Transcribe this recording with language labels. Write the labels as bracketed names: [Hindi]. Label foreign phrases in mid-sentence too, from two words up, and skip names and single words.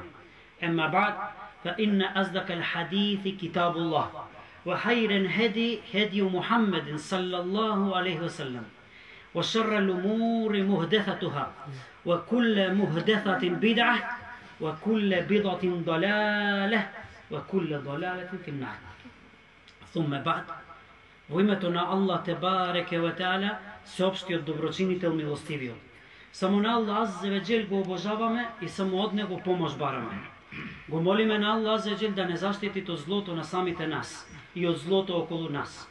[Arabic] أما بعد فإن أصدق الحديث كتاب الله وخير الهدي هدي محمد صلى الله عليه وسلم وشر الأمور محدثاتها وكل محدثة بدعة وكل بدعة ضلالة وكل ضلالة في النار. ثم بعد, [Macedonian] во името на Аллах [Arabic] تبارك وتعالى, [Macedonian] всеобщиот доброчинител милостивиот. Само на Аллах [Arabic] عز وجل [Macedonian] го обожаваме и само од него помош бараме. Го молиме на Аллах [Arabic] عز وجل [Macedonian] да не заштити од злото на самите нас и од злото околу нас.